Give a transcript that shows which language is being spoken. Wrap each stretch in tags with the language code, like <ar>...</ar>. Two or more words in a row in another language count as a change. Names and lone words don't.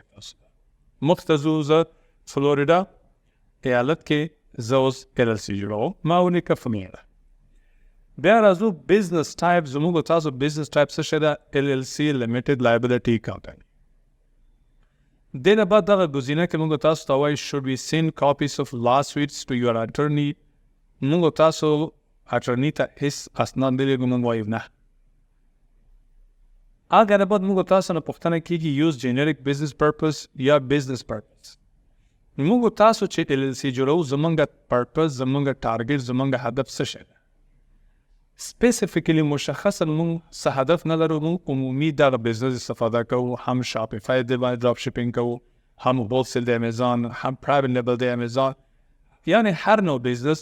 <ps>تاسو مخته ځو، زه فلوریدا ایالت کې زه اوس LLC جوړوم، ما ونیکه فلوریدا. بیا راځو</ps> <en>business type.</en> <ps>زموږ تاسو</ps> <en>business type</en> <ps>څه شی ده؟ LLC</ps> <en>limited liability company.</en> <ps>دې نه بعد دغه ګزینه کې موږ تاسو ته وایي</ps> <en>should we send copies of lawsuits to your attorney.</en> <ps>موږ تاسو اټرني ته هیڅ اسناد نه لېږو، موږ وایو نه. هغه نه بعد موږ تاسو نه پوښتنه کېږي</ps> <en>use generic business purpose</en> <ps>یا</ps> <en>business purpose.</en> <ps>موږ تاسو چې LLC جوړو، زمونږ پرپز، زمونږ ټارګټ، زمونږ هدف څه شی ده؟ سپیسیفیکلی مشخصا موږ څه هدف نه لرو. موږ عمومي دغه بزنس استفاده کوو، هم شاپيفاي د باندې</ps> <en>drop shipping</en> <ps>کوو، هم هولسیل د امیزان، هم</ps> <en>private label</en> <ps>د امیزان، یعنی هر نوع بزنس.</ps>